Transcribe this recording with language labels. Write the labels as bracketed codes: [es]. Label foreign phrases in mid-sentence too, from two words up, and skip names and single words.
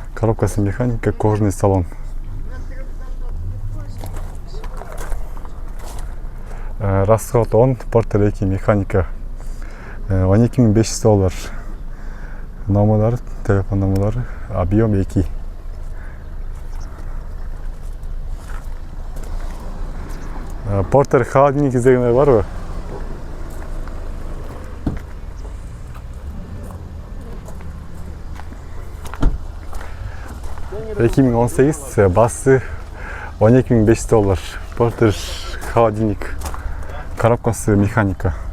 [kk] Коробкасы механика, [ru] кожаный салон. [kk] Расход 10, Портер 2 механика 12.500 доллар. Номерлары, телефон номерлары, объем 2. Портер холодильник іздегендер бар ба? 2018 басы 12.500 доллар. Портер холодильник, коробкасы механика.